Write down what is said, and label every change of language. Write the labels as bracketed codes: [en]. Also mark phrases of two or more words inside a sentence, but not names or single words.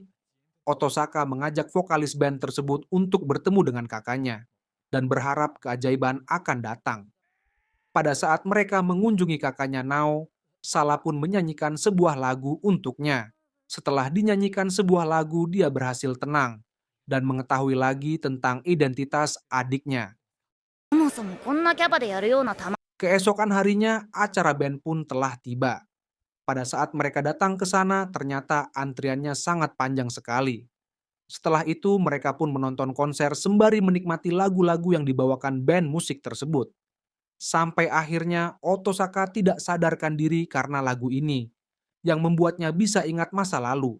[id] Otosaka mengajak vokalis band tersebut untuk bertemu dengan kakaknya dan berharap keajaiban akan datang. Pada saat mereka mengunjungi kakaknya Nao, Sala pun menyanyikan sebuah lagu untuknya. Setelah dinyanyikan sebuah lagu, dia berhasil tenang dan mengetahui lagi tentang identitas adiknya. [ja] そもそもこんなキャパでやるようなたま。 [id] Keesokan harinya, acara band pun telah tiba. Pada saat mereka datang ke sana, ternyata antriannya sangat panjang sekali. Setelah itu, mereka pun menonton konser sembari menikmati lagu-lagu yang dibawakan band musik tersebut. Sampai akhirnya, Otosaka tidak sadarkan diri karena lagu ini, yang membuatnya bisa ingat masa lalu.